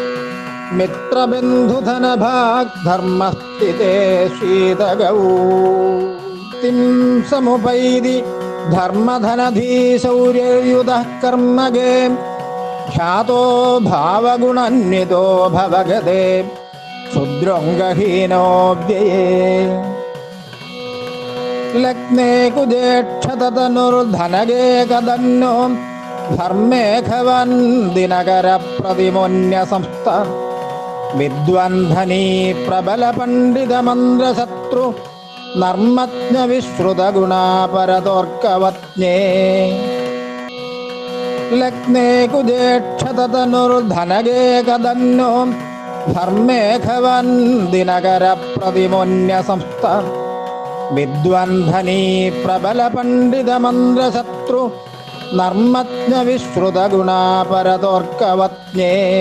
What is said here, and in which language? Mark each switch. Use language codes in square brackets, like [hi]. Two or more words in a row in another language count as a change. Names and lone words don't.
[sa] मित्रबन्धुधनभाग्धर्मस्थिते शीतगौ तिं समुपैति धर्मधनधीशौर्ययुतः कर्मगे ख्यातो भावगुणान्वितो भवगते क्षुद्रोऽङ्गहीनो व्यये लग्ने कुजेक्षतनुर्धनगे कदन्नो धर्मेघवन् दिनकरप्रतिमोन्यसंस्थ വിദ്വാൻധനീ പ്രബല പണ്ഡിത മന്ത്രശത്രു നർമ്മജ്ഞ വിശ്രുത ഗുണാപരതോർക്കവജ്ഞേ ലഗ്നേ കുജേക്ഷതനുർധനഗേ കദന്നോ ധർമ്മേഘവൻ ദിനകര പ്രതിമോന്യ സംസ്ഥ വിദ്വാൻധനീ പ്രബല പണ്ഡിത മന്ത്രശത്രു നർമ്മജ്ഞ വിശ്രുത ഗുണാപരതോർക്കവജ്ഞേ